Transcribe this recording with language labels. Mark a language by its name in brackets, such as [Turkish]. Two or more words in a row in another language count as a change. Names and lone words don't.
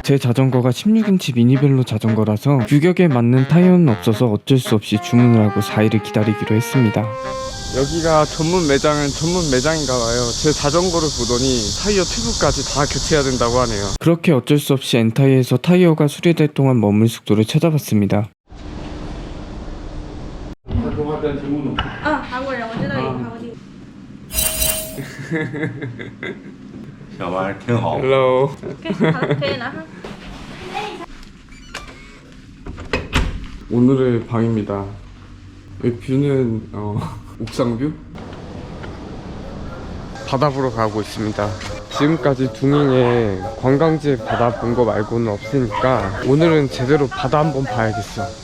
[Korean] 제 자전거가 16인치 미니벨로 자전거라서 규격에 맞는 타이어는 없어서 어쩔 수 없이 주문을 하고 4일을 기다리기로 했습니다. 여기가 전문 매장은 전문 매장인가 봐요. 제 자전거를 보더니 타이어 튜브까지 다 교체해야 된다고 하네요. 그렇게 어쩔 수 없이 엔타이에서 타이어가 수리될 동안 머물 숙소를 찾아봤습니다. [Chinese] 韩国人，我知道有韩国地。小玩意儿挺好。 Hello. 可以拿上。 [Korean] 오늘의 방입니다. 여기 뷰는 옥상 뷰? 바다 보러 가고 있습니다. 지금까지 둥잉에 관광지에 바다 본 거 말고는 없으니까 오늘은 제대로 바다 한번 봐야겠어.